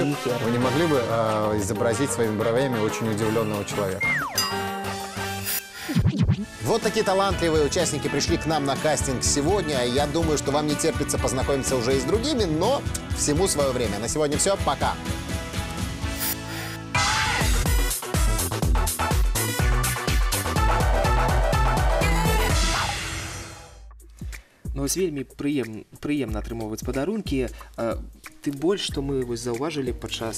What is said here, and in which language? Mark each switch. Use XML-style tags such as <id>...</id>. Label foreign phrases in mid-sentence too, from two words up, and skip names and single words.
<ru>Вы не могли бы изобразить своими бровями очень удивленного человека? Вот такие талантливые участники пришли к нам на кастинг сегодня. Я думаю, что вам не терпится познакомиться уже и с другими, но всему свое время. На сегодня все. Пока.</ru> <be>Ну, вось вельмі прыемна атрымоўваць падарункі, тым больш, што мы вось заўважылі падчас</be>